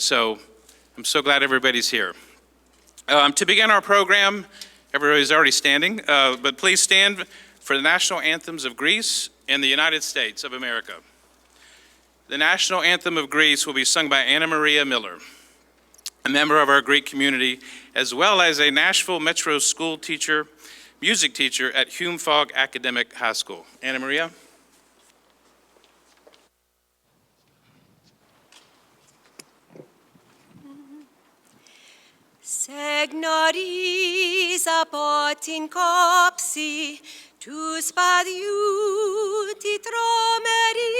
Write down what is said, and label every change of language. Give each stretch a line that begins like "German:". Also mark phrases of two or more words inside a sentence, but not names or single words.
English: So I'm so glad everybody's here. To begin our program, everybody's already standing, but please stand for the national anthems of Greece and the United States of America. The national anthem of Greece will be sung by Anna Maria Miller, a member of our Greek community, as well as a Nashville Metro school teacher, music teacher at Hume-Fogg Academic High School. Anna Maria.
Greek: Σε γνωρίζω από την κόψη του σπαδιού τη τρομερή.